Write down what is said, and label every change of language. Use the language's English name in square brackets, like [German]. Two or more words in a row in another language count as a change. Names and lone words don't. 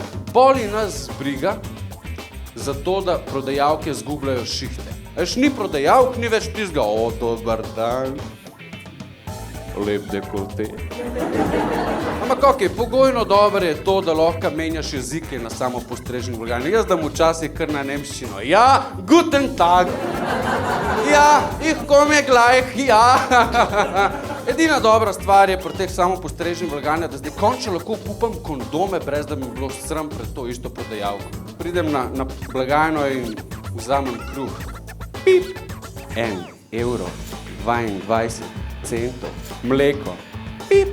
[Slovenian] Boli nas briga za to, da prodajalke zgubljajo šihte. Veš, ni prodajalk, ni več tizga, o, dober dan, lep dekolte. Ampak okej, pogojno dobro je to, da lahko menjaš jezike na samopostrežnih blagajnah. Jaz dam včasih kar na nemščino. [German] Ja, guten tag. Ja, ich komme gleich, ja. [Slovenian] Edina dobra stvar je pri teh samopostrežnih blagajnah, da zdaj končno lahko kupam kondome, brez da mi bilo sram pred to isto prodajalko. Pridem na blagajno in vzamem kruh. Pip. 1 evro, 22 centov. Mleko. Pip.